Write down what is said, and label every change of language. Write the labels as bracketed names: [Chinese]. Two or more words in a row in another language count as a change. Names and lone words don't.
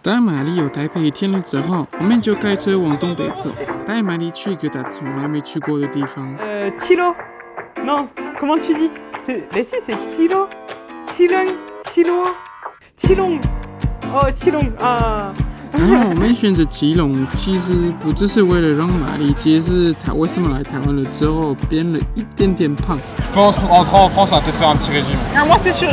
[Chinese] 当玛丽有台北一天了之后，我们就开车往东北走，带玛丽去一个她从来没去过的地方。 [French] Tilo. Non, comment tu dis? Mais si, c'est Tilo. Tilong. Tilo. Tilong. Oh, Tilong. Ah. [Chinese] 然后我们选择基隆，其实不只是为了让玛丽解释她为什么来台湾了之后变了一点点胖。 [French] Je pense en rentrant en France, on va peut-être faire un petit régime. Ah, moi, c'est sûr.